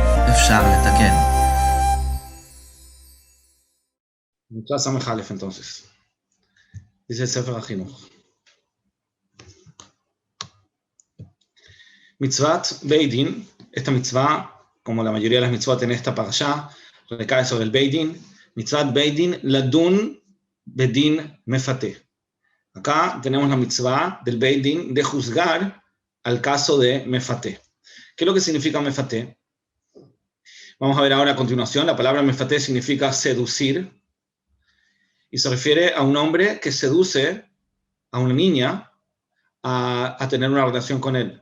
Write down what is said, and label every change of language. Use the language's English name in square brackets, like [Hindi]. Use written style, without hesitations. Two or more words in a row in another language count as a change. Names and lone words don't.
[Hebrew] אפשר לתקן. מצווה סמך א' entonces. [Spanish] Dice el Sefer HaChinuch. [Hebrew] מצוות בית דין, [Spanish] esta mitzvah, como la mayoría de las mitzvot en esta parashá, recae sobre el Beidin. [Hebrew] מצוות בית דין לדון בדין מפתה. [Spanish] Acá tenemos la mitzvah del Beidin de juzgar al caso de mefate. ¿Qué es lo que significa mefate? Vamos a ver ahora a continuación. La palabra mefate significa seducir y se refiere a un hombre que seduce a una niña a tener una relación con él.